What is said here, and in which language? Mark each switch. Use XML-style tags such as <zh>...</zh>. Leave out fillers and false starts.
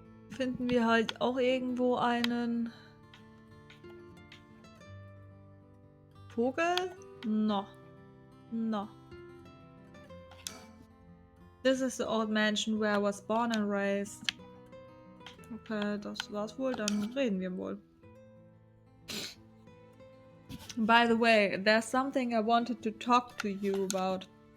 <de>Finden wir halt auch irgendwo einen Vogel?</de> <en>No. This is the old mansion where I was born and raised.</en> <de>Okay, das war's wohl, dann reden wir wohl.</de> <en>By the way, there's something I wanted to talk to you about.</en>